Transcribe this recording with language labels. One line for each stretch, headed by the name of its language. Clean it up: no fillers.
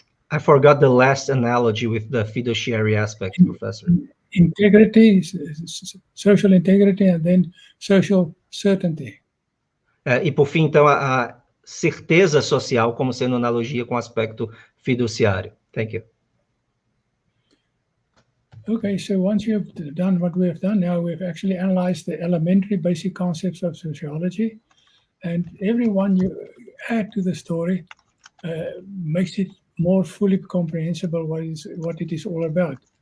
English: I forgot the last analogy with the fiduciary aspect, Professor. Integrity, social integrity, and then social certainty.
Portuguese: E por fim, então, a certeza social como sendo analogia com o aspecto fiduciário.
English: Thank you. Okay, so once you've done what we've done now, we've actually analyzed the elementary basic concepts of sociology, and every one you add to the story makes it more fully comprehensible what it is all about.